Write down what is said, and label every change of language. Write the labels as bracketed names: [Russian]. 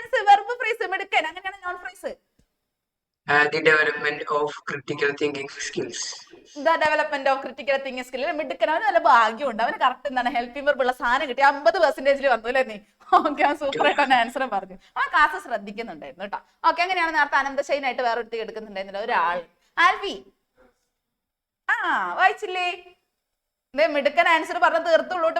[Malayalam] Verb phrase മിടുക്കൻ. അങ്ങനെയാണ് non phrase. [English] The development of critical thinking skills. The development of critical thinking skill. [Malayalam] മിടുക്കൻ, അവന് നല്ല ഭാഗ്യമുണ്ട്. അവന് കറക്റ്റ് എന്താണ് ഹെൽപ്പിംഗ് വെർബ് ഉള്ള സാധനം കിട്ടി. 50% വന്നു അല്ലേ നീ? ഓക്കെ, അവൻ സൂപ്പർ ആയിട്ട് അവൻ ആൻസർ പറഞ്ഞു. അവൻ ക്ലാസ് ശ്രദ്ധിക്കുന്നുണ്ടായിരുന്നു കേട്ടോ. ഓക്കെ, അങ്ങനെയാണ് നേരത്തെ അനന്തശൈനായിട്ട് വേറെ ഒരുത്തി എടുക്കുന്നുണ്ടായിരുന്നില്ല ഒരാൾ. ആൽവി, വായിച്ചില്ലേ? മിടുക്കൻ ആൻസർ പറഞ്ഞ് തീർത്തുള്ളൂട്ട്.